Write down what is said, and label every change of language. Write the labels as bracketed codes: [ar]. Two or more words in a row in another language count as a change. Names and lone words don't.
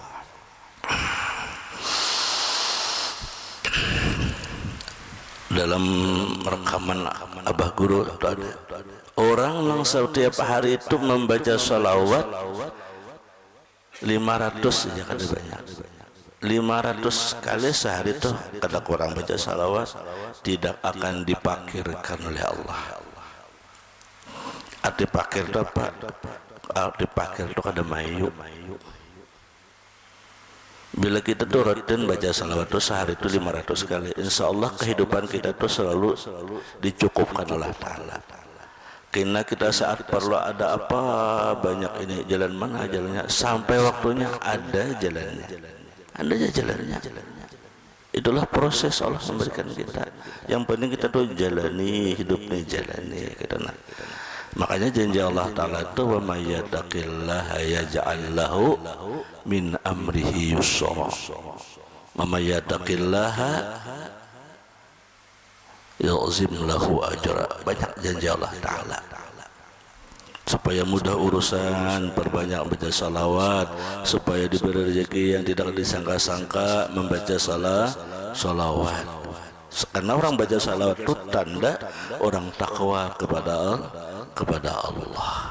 [id] Dalam rekaman Abah Guru itu ada orang yang setiap hari itu membaca salawat 500 saja kada banyak. 500 kali sehari itu kata kurang baca salawat tidak akan dipakirkan oleh Allah. Arti pakir itu apa? Arti pakir itu kada mayu. Bila kita tuh rutin baca salawat itu sehari itu 500 kali, [ar] إن شاء الله [id] kehidupan kita tuh selalu dicukupkan oleh Ta'ala. Karena kita saat perlu ada apa banyak ini jalan mana jalannya, sampai waktunya ada jalannya, ada jalannya. Itulah proses Allah memberikan kita. Yang penting kita tuh jalani hidupnya, jalani kita nak. Makanya janji Allah Ta'ala itu [ar] ومن يتق الله يجعل له من أمره يسرا. ومن يتق الله يعظم له أجرا. [id] Banyak janji Allah Ta'ala supaya mudah urusan, perbanyak baca salawat, supaya diberi rezeki yang tidak disangka-sangka membaca salawat. Karena orang baca salawat itu tanda orang takwa kepada Allah.